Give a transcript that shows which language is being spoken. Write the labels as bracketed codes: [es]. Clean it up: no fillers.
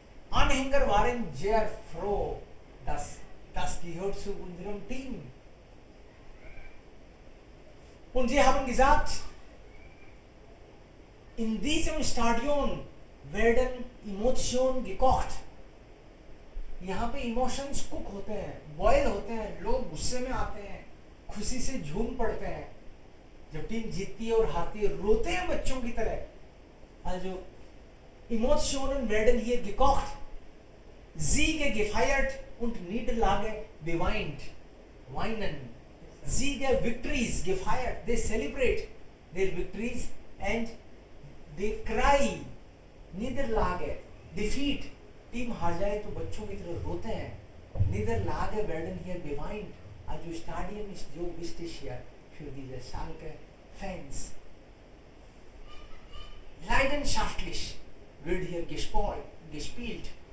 [de] Anhänger waren sehr froh, dass das gehört zu unserem Team. Und sie haben gesagt, in diesem Stadion werden Emotionen gekocht. [hi] यहाँ पे emotions cook होते हैं, boil होते हैं, लोग गुस्से में आते हैं, खुशी से झूम पड़ते हैं, जब टीम जीतती है और हारती है रोते हैं बच्चों की तरह. [de] Also Emotionen werden hier gekocht, Siege gefeiert und Niederlage beweint. Weinen. Siege, [en] victories [de] gefeiert. [en] They celebrate their victories and they cry. [de] Niederlage, [en] defeat. [hi] Team हार जाए तो बच्चों की तरह रोते हैं. [de] Niederlage werden hier beweint. Also Stadion ist so wichtig hier für diese Schalke-Fans. Leidenschaftlich wird hier gespielt.